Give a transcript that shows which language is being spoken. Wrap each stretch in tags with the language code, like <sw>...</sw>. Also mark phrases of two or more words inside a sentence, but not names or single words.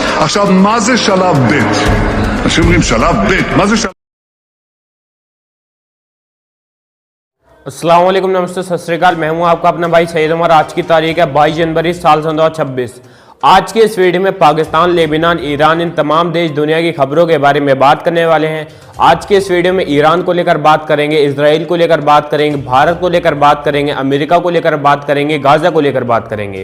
<he>עכשיו, מה זה שלב ב'? אנשים אומרים שלב ב', מה זה שלב?</he> <ar>السلام عليكم,</ar> <hi>नमस्ते,</hi> <pa>ਸਤਿ ਸ੍ਰੀ ਅਕਾਲ।</pa> <hi>मैं हूं आपका अपना भाई सैयद उमर। आज की तारीख है 22 जनवरी साल 2026। आज के इस वीडियो में पाकिस्तान, लेबनान, ईरान, इन तमाम देश दुनिया की खबरों के बारे में बात करने वाले हैं। आज के इस वीडियो में ईरान को लेकर बात करेंगे, इसराइल को लेकर बात करेंगे, भारत को लेकर बात करेंगे, अमेरिका को लेकर बात करेंगे, गाजा को लेकर बात करेंगे।</hi>